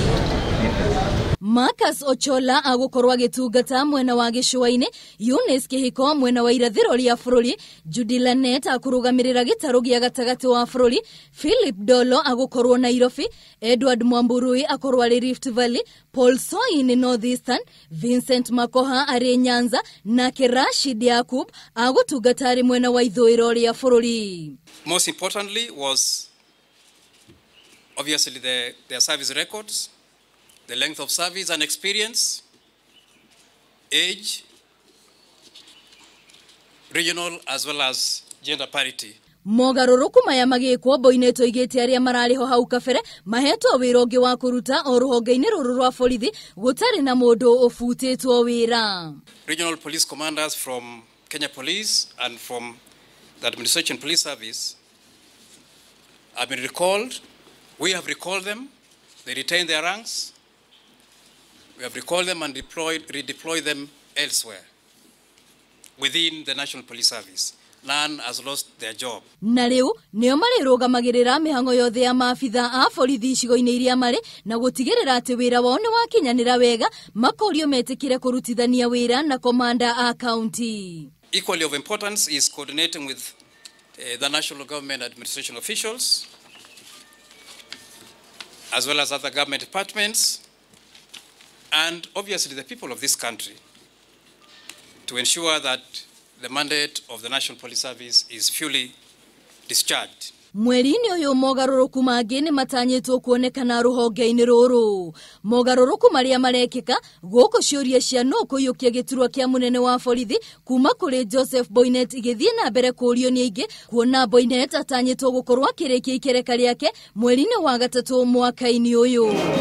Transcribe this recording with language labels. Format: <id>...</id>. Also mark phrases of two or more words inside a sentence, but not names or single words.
<ki>Marcus Ochola agũkorwo agĩtungata mwena wa gĩcũa-inĩ, Eunice Kĩhiko mwena wa irathĩro rĩa bũrũri, Judy Lanet akũrũgamĩrĩra gĩtarũ gĩa gatagatĩ wa bũrũri, Philip Dolo agũkorwo Nairobi, Edward Mwamburui akorwo arĩ Rift Valley, Paul Soin North Eastern, Vincent Makoha arĩ Nyanza na Rashid Yakub agũtungata arĩ mwena wa ithũĩro rĩa bũrũri.</ki> <en>Most importantly was obviously their service records, the length of service and experience, age, regional as well as gender parity.</en> <ki>Mogaruruku maya magĩkwo Boinnet oigĩte arĩa mararĩho hau kabere mahetwo wĩra ũngĩ wa kũruta o ruhonge-ini rũrũ rwa borithi gũtarĩ na mũndũ ũbutĩtwo wĩra.</ki> <en>Regional police commanders from Kenya Police and from the Administration Police Service have been recalled. We have recalled them. They retained their ranks. We have recalled them and redeployed them elsewhere within the National Police Service. None has lost their job.</en> <ki>Na rĩu nĩo marĩrũgamagĩrĩra mĩhang'o yothe ya maabitha a borithi icigo-inĩ iria marĩ na gũtigĩrĩra atĩ wĩra wao nĩ wakinyanĩra wega, makorio metĩkĩre kũrutithania wĩra na komanda a county.</ki> <en>Equally of importance is coordinating with the national government administration officials as well as other government departments and obviously the people of this country to ensure that the mandate of the National Police Service is fully discharged.</en> <ki>Mweri-inĩ ũyũ mogaruruku mangĩ nĩ matanyĩtwo kuonekana ruhonge-ini rũrũ. Mogaruruku marĩa marekĩka gũkũ ciũria cia no kũiyũkia gĩturwa kĩa munene wa borithi kuma kũrĩ Joseph Boinnet igĩthiĩ na mbere kũũrio nĩ aingĩ, kuona Boinnet atanyĩtwo gũkorwo akĩrĩkia ikereka rĩake mweri-inĩ wa gatatu mwaka-inĩ ũyũ.</ki>